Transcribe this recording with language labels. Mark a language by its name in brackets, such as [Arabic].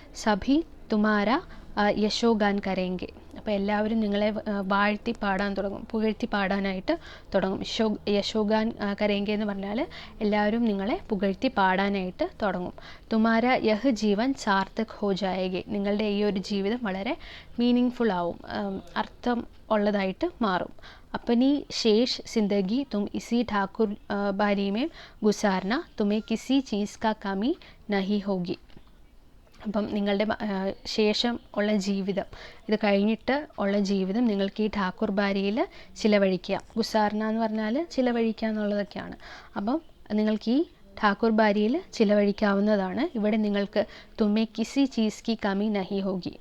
[Hindi] സഭി തുമാര യശോഗാൻ കരേങ്കെ. [Malayalam] അപ്പോൾ എല്ലാവരും നിങ്ങളെ വാഴ്ത്തി പാടാൻ തുടങ്ങും, പുകഴ്ത്തി പാടാനായിട്ട് തുടങ്ങും. [Hindi] യശോഗാൻ കരേങ്കെ [Malayalam] എന്ന് പറഞ്ഞാൽ എല്ലാവരും നിങ്ങളെ പുകഴ്ത്തി പാടാനായിട്ട് തുടങ്ങും. [Hindi] തുമാര യഹ് ജീവൻ സാർത്ഥക് ഹോ ജായേഗെ. [Malayalam] നിങ്ങളുടെ ഈ ഒരു ജീവിതം വളരെ മീനിങ് ഫുൾ ആവും, അർത്ഥം ഉള്ളതായിട്ട് മാറും. [Hindi] अपनी शेष जिंदगी तुम इसी ठाकुर बारी में गुजारना, तुम्हें किसी चीज़ का कमी नहीं होगी. [Malayalam] അപ്പം നിങ്ങളുടെ ശേഷം ഉള്ള ജീവിതം, ഇത് കഴിഞ്ഞിട്ട് ഉള്ള ജീവിതം നിങ്ങൾക്ക് ഈ ഠാക്കുർ ബാരിയിൽ ചിലവഴിക്കുക. ഗുസാർന എന്ന് പറഞ്ഞാൽ ചിലവഴിക്കുക എന്നുള്ളതൊക്കെയാണ്. അപ്പം നിങ്ങൾക്ക് ഈ ഠാക്കുർ ബാരിയിൽ ചിലവഴിക്കാവുന്നതാണ്. ഇവിടെ നിങ്ങൾക്ക് [Hindi] തുമ്മേ കിസി ചീസ് കി കമി നഹി ഹോഗി.